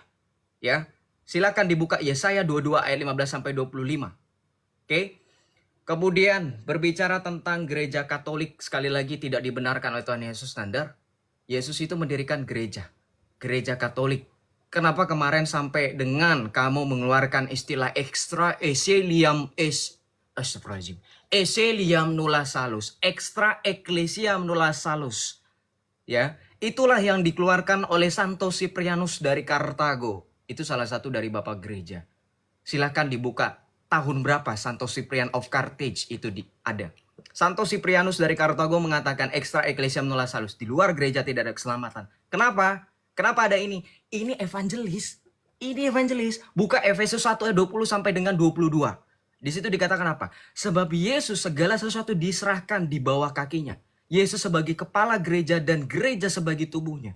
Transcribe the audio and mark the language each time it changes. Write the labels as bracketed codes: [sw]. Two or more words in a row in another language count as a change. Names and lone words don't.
[id] Ya, silakan dibuka Yesaya 22 ayat 15 sampai 25. Oke. Kemudian berbicara tentang gereja Katolik, sekali lagi tidak dibenarkan oleh Tuhan Yesus Nandar. Yesus itu mendirikan gereja Katolik. Kenapa kemarin sampai dengan kamu mengeluarkan istilah [la] extra ecclesiam nulla salus, extra ecclesiam nulla salus. [id] Ya, itulah yang dikeluarkan oleh Santo Cyprianus dari Kartago. Itu salah satu dari bapak gereja. Silakan dibuka tahun berapa Santo Cyprian of Carthage itu ada. Santo Cyprianus dari Kartago mengatakan [la] extra ecclesiam nulla salus. [id] Di luar gereja tidak ada keselamatan. Kenapa? Kenapa ada ini? Ini evangelis. Buka Efesus 1 ayat 20 sampai dengan 22. Di situ dikatakan apa? Sebab Yesus segala sesuatu diserahkan di bawah kakinya. Yesus sebagai kepala gereja dan gereja sebagai tubuhnya.